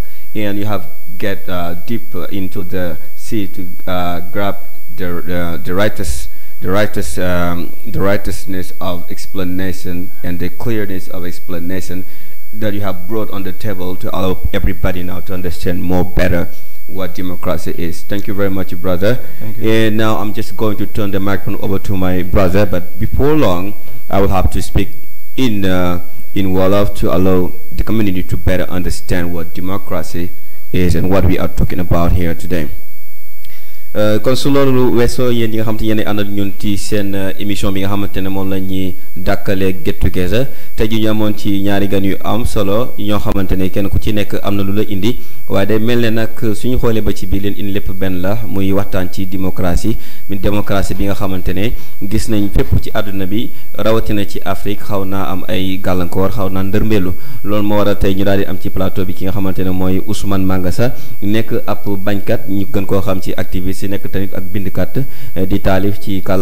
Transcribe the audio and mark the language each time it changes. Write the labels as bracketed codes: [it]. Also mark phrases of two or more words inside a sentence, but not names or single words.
[en] And you have get deep into the sea to grab the righteousness of explanation and the clearness of explanation that you have brought on the table to allow everybody now to understand more better what democracy is. Thank you very much, brother. Thank you. And now I'm just going to turn the microphone over to my brother, but before long I will have to speak in Wolof to allow the community to better understand what democracy is and what we are talking about here today. [wo] kon su loolu weesoo yéen yi nga xamante yéen ànd ak ñun ci seen émission bi nga xamante ne moom la ñuy dàkkalee Get Together tey ji ñu amoon ci ñaari gan yu am solo ñoo xamante ne kenn ku ci nekk am na lu la indi waaye day mel ne nag suñu xoolee ba ci biir leen indi lépp benn la muy waxtaan ci démocratie bi nga xamante ne gis nañ fépp ci àdduna bi rawatina ci Afrique xaw naa am ay gàllankoor xaw naa ndërmbeelu loolu moo waral tey ñu daal di am ci plateau bi ki nga xamante ne mooy Ousmane Mangassa nekk ab bañkat ñu gën koo xam ci activiste si nekk tamit ak bindkat di taalif ci